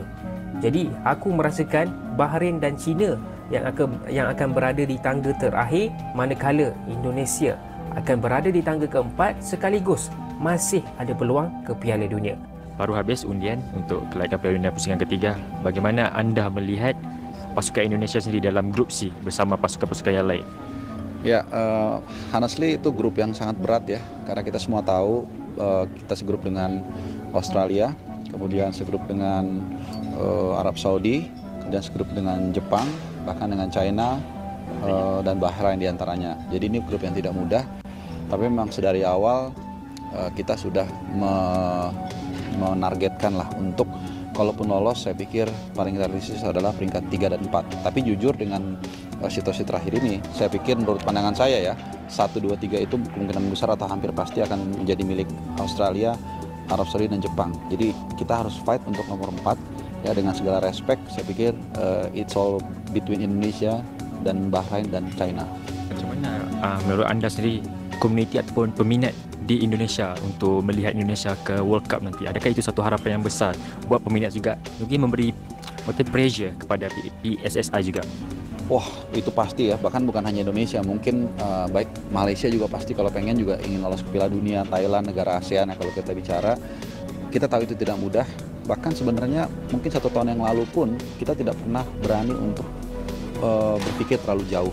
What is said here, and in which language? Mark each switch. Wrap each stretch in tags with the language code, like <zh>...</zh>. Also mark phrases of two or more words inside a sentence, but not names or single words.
<ms>Jadi aku merasakan Bahrain dan China yang akan berada di tangga terakhir, manakala Indonesia akan berada di tangga keempat sekaligus masih ada peluang ke Piala Dunia. Baru habis undian untuk kelaikan Piala Dunia pusingan ketiga. Bagaimana anda melihat pasukan Indonesia sendiri dalam grup C bersama pasukan-pasukan yang lain?</ms> <id>Ya, honestly itu grup yang sangat berat ya, karena kita semua tahu kita segrup dengan Australia, kemudian segrup dengan Arab Saudi, kemudian segrup dengan Jepang, bahkan dengan China dan Bahrain diantaranya. Jadi ini grup yang tidak mudah, tapi memang sedari awal kita sudah menargetkan lah untuk kalaupun lolos, saya pikir paling realistis adalah peringkat 3 dan 4. Tapi jujur dengan situasi terakhir ini, saya pikir menurut pandangan saya ya, 1, 2, 3 itu kemungkinan besar atau hampir pasti akan menjadi milik Australia, Arab Saudi dan Jepang. Jadi kita harus fight untuk nomor 4 ya, dengan segala respect. Saya pikir</id> <en>it's all between</en> <id>Indonesia dan Bahrain dan China.</id> <ms>Macam mana menurut anda sendiri komuniti ataupun peminat di Indonesia untuk melihat Indonesia ke</ms> <en>World Cup</en> <ms>nanti? Adakah itu satu harapan yang besar buat peminat juga? Mungkin memberi pressure kepada PSSI juga?</ms> <id>Wah, itu pasti ya, bahkan bukan hanya Indonesia, mungkin baik Malaysia juga pasti kalau pengen juga ingin lolos ke Piala Dunia, Thailand, negara ASEAN ya kalau kita bicara. Kita tahu itu tidak mudah, bahkan sebenarnya mungkin 1 tahun yang lalu pun kita tidak pernah berani untuk berpikir terlalu jauh.</id>